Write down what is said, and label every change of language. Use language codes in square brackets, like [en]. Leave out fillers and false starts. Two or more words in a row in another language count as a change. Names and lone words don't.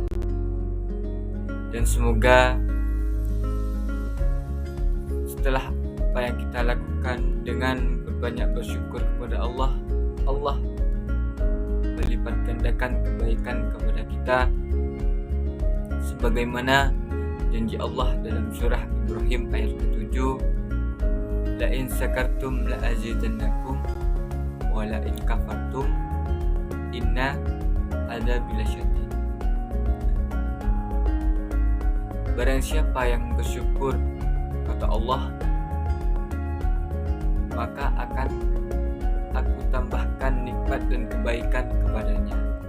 [id] Dan semoga setelah apa yang kita lakukan dengan berbanyak bersyukur kepada Allah, Allah melipat gandakan kebaikan kepada kita sebagaimana janji Allah dalam surah Ibrahim ayat ke-7, [ar] لئن شكرتم لأزيدنكم ولئن كفرتم إن عذابي لشديد. [id] Barang siapa yang bersyukur kata Allah, maka akan aku tambahkan nikmat dan kebaikan kepadanya.